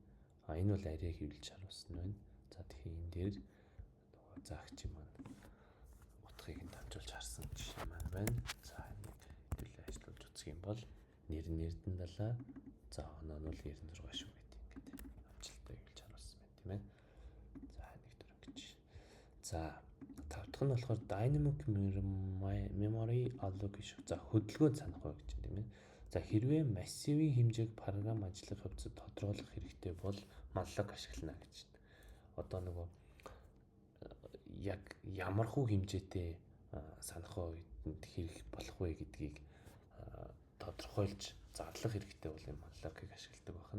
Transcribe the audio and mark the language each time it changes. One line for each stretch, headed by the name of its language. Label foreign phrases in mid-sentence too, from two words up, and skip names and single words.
Mongolian: Энэ бол арай хэвлэж харуулсан байна. За тэгэхээр энэ дээр нөгөө заагч юм маань утгыг нь дамжуулж харсан жишээ маань байна. За энийг хэвлээ ажиллуулж үзэх юм бол нэр нь Эрдэнэдалаа. За оноо нь бол 96 шүү гэдэг ингээд амжилттай хэвлэж харуулсан байна тийм ээ. За нэг дөрөв гэж. За тав дахь нь болохоор
English: dynamic memory allocation.
Mongolian: За хөдөлгөөн санах бай гэж тийм ээ. За хэрвээ массивын хэмжээг програм ажиллах явцад тодорхойлох хэрэгтэй бол malloc ашиглана гэж. Одоо нөгөө яг ямархуу хэмжээтэй санах үед хэрэг болох вэ гэдгийг тодорхойлж зарлах хэрэгтэй бол энэ malloc-ыг ашигладаг байна.